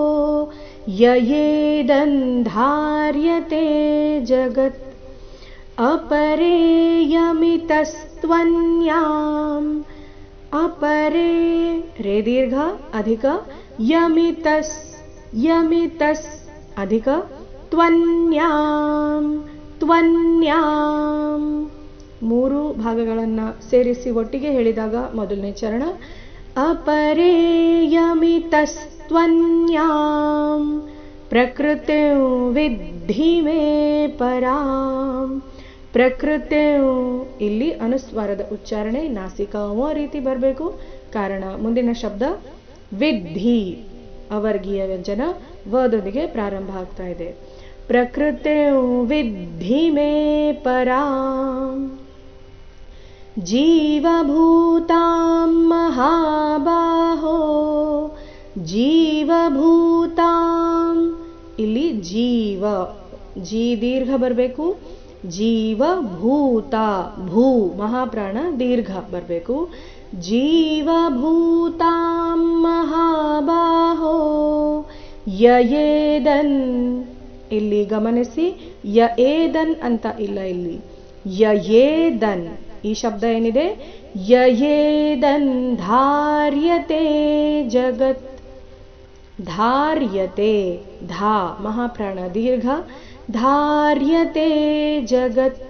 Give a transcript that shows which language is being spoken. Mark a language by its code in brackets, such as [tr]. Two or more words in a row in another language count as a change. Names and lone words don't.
[sa] ययेदन्धार्यते जगत् अपरेयमितस्त्वन्याम् अपरे रे दीर्घ अधिक यमितस् यमितस् अधिक ತ್ವನ್ಯಾಂ ತ್ವನ್ಯಾಂ [kn] ಮೂರು ಭಾಗಗಳನ್ನು ಸೇರಿಸಿ ಒಟ್ಟಿಗೆ ಹೇಳಿದಾಗ ಮೊದಲನೇ ಚರಣ [sa] ಅಪರೇಯಮಿತಸ್ತ್ವನ್ಯಾಂ ಪ್ರಕೃತಿಂ ವಿದ್ಧಿ ಮೇ ಪರಾಂ. [kn] ಪ್ರಕೃತಿಂ ಇಲ್ಲಿ ಅನುಸ್ವಾರದ ಉಚ್ಚಾರಣೆ ನಾಸಿಕ ಓ ರೀತಿ ಬರಬೇಕು. ಕಾರಣ ಮುಂದಿನ ಶಬ್ದ ವಿದ್ಧಿ ಅವರ್ಗೀಯ ವ್ಯಂಜನ ವದೊಂದಿಗೆ ಪ್ರಾರಂಭ ಆಗ್ತಾ ಇದೆ. [sa] ಪ್ರಕೃತಿಂ ವಿದ್ಧಿ ಮೇ ಪರಾಂ ಜೀವಭೂತಾಂ ಮಹಾಬಾಹೋ ಜೀವಭೂತಾಂ [kn] ಇಲ್ಲಿ ಜೀವ ಜೀ ದೀರ್ಘ ಬರಬೇಕು. ಜೀವಭೂತ ಭೂ ಮಹಾಪ್ರಾಣ ದೀರ್ಘ ಬರಬೇಕು. [sa] ಜೀವಭೂತಾಂ ಮಹಾಬಾಹೋ ಯಯೇದನ್ [kn] ಇಲ್ಲಿ ಗಮನಿಸಿ ಯಯೇದನ್ ಅಂತ ಇಲ್ಲ, ಇಲ್ಲಿ ಯಯೇದನ್ ಈ ಶಬ್ದ ಏನಿದೆ [sa] ಯಯೇದನ್ ಧಾರ್ಯತೆ ಜಗತ್ ಧಾರ್ಯತೆ ಧಾ [kn] ಮಹಾಪ್ರಾಣ ದೀರ್ಘ [sa] ಧಾರ್ಯತೆ ಜಗತ್.